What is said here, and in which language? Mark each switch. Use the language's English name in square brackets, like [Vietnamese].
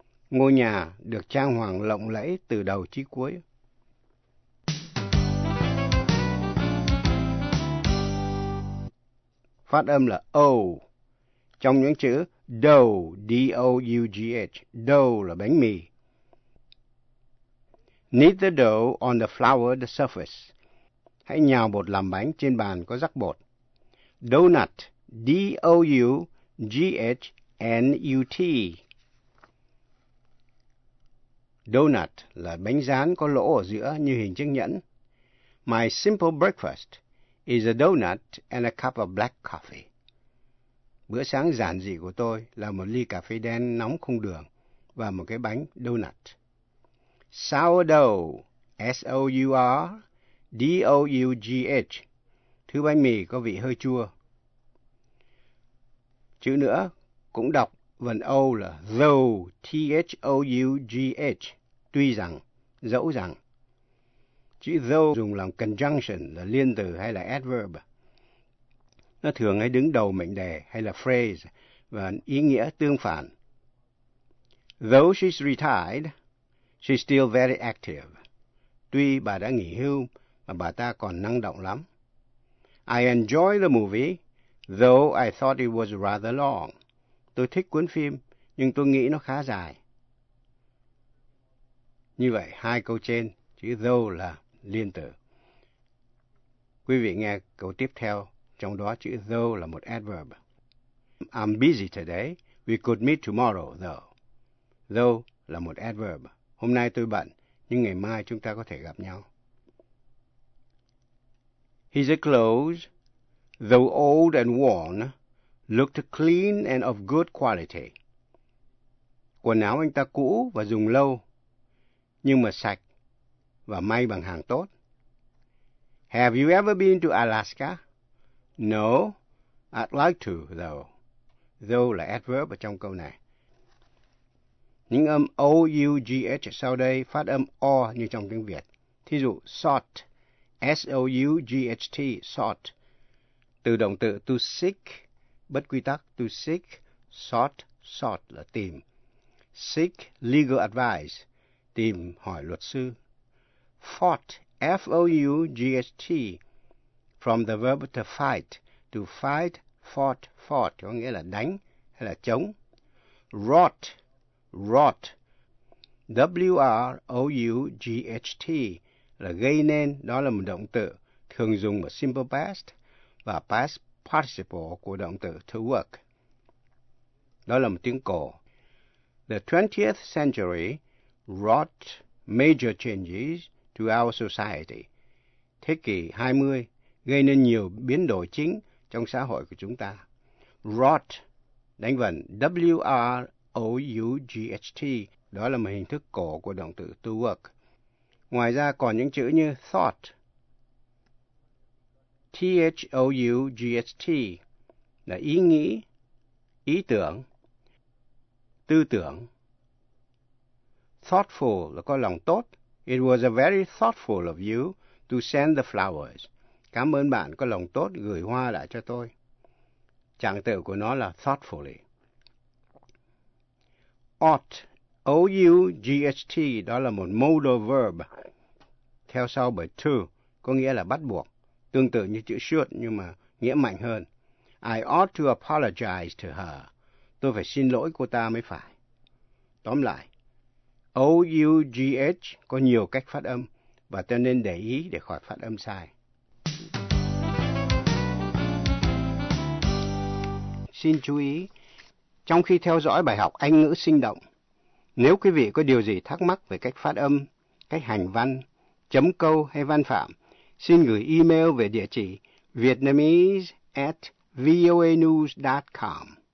[Vietnamese] Ngôi nhà được trang hoàng lộng lẫy từ đầu chí cuối. Phát âm là O. Trong những chữ dough, D-O-U-G-H, dough là bánh mì. [English] Knead the dough on the floured surface. [Vietnamese] Hãy nhào bột làm bánh trên bàn có rắc bột. Donut, D-O-U-G-H-N-U-T. Donut là bánh rán có lỗ ở giữa như hình chiếc nhẫn. [English] My simple breakfast is a donut and a cup of black coffee. [Vietnamese] Bữa sáng giản dị của tôi là một ly cà phê đen nóng không đường và một cái bánh donut. [English] Sourdough, S-O-U-R-D-O-U-G-H. [Vietnamese] Thứ bánh mì có vị hơi chua. Chữ nữa, cũng đọc vần O là though, T-H-O-U-G-H. Tuy rằng, dẫu rằng. Chữ though dùng làm conjunction là liên từ hay là adverb. Nó thường hay đứng đầu mệnh đề hay là phrase và ý nghĩa tương phản. [English] Though she's retired, she's still very active. [Vietnamese] Tuy bà đã nghỉ hưu mà bà ta còn năng động lắm. [English] I enjoy the movie, though I thought it was rather long. [Vietnamese] Tôi thích cuốn phim nhưng tôi nghĩ nó khá dài. Như vậy hai câu trên chữ though là liên từ. Quý vị nghe câu tiếp theo. Trong đó chữ though là một adverb. [English] I'm busy today. We could meet tomorrow, though. [Vietnamese] Though là một adverb. Hôm nay tôi bận, nhưng ngày mai chúng ta có thể gặp nhau. [English] He's a close, though old and worn, looked clean and of good quality. [Vietnamese] Quần áo anh ta cũ và dùng lâu, nhưng mà sạch và may bằng hàng tốt. [English] Have you ever been to Alaska? No, I'd like to, though. [Vietnamese] Though là adverb ở trong câu này. Những âm O-U-G-H sau đây phát âm O như trong tiếng Việt. Thí dụ, sought, S-O-U-G-H-T, sought. Từ động từ to seek, bất quy tắc, to seek, sought, sought là tìm. [English] Seek legal advice, [Vietnamese] tìm hỏi luật sư. [English] Fought, F-O-U-G-H-T, from the verb to fight, fought, fought, [Vietnamese] có nghĩa là đánh hay là chống. Wrought, wrought, W-R-O-U-G-H-T, là gây nên, đó là một động từ thường dùng ở simple past và past participle của động từ to work. Đó là một tiếng cổ. [English] The 20th century wrought major changes to our society. [Vietnamese] Thế kỷ 20 gây nên nhiều biến đổi chính trong xã hội của chúng ta. Wrought, đánh vần, W-R-O-U-G-H-T, đó là một hình thức cổ của động từ to work. Ngoài ra còn những chữ như thought, T-H-O-U-G-H-T, là ý nghĩ, ý tưởng, tư tưởng. Thoughtful là có lòng tốt. [English] It was a very thoughtful of you to send the flowers. [Vietnamese] Cảm ơn bạn có lòng tốt gửi hoa lại cho tôi. Trạng tự của nó là thoughtfully. Ought, O-U-G-H-T, đó là một modal verb, theo sau bởi to, có nghĩa là bắt buộc, tương tự như chữ should, nhưng mà nghĩa mạnh hơn. [English] I ought to apologize to her. [Vietnamese] Tôi phải xin lỗi cô ta mới phải. Tóm lại, O-U-G-H có nhiều cách phát âm, và ta nên để ý để khỏi phát âm sai. Xin chú ý, trong khi theo dõi bài học Anh ngữ sinh động, nếu quý vị có điều gì thắc mắc về cách phát âm, cách hành văn, chấm câu hay văn phạm, xin gửi email về địa chỉ vietnamese@voanews.com.